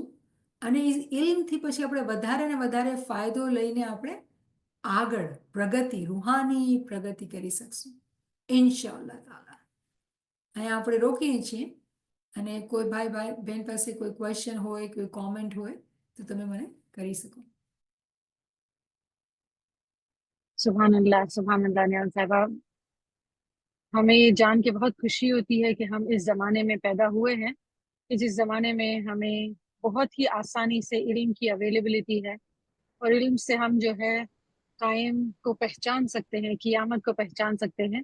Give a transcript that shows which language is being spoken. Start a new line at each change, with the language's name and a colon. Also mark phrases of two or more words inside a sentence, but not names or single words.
Gujarati: અને એ ઇલ્મથી પછી આપણે વધારે ને વધારે ફાયદો લઈને આપણે આગળ રૂહાની પ્રગતિ કરી શકશું,
Arabic: إن شاء الله تعالى.
Gujarati: અહીંયા આપણે રોકીએ છીએ. અને કોઈ ભાઈ બહેન પાસે કોઈ ક્વેશ્ચન હોય, કોઈ કોમેન્ટ હોય તો તમે મને કરી શકો.
Arabic: سبحان الله، سبحان الله.
Hindi: नियाज़ साहिबा, हमें ये जान के बहुत खुशी होती है कि हम इस ज़माने में पैदा हुए हैं कि जिस ज़माने में हमें बहुत ही आसानी से इल्म की अवेलेबिलिटी है, और इल्म से हम जो है कायम को पहचान सकते हैं, क़ियामत को पहचान सकते हैं।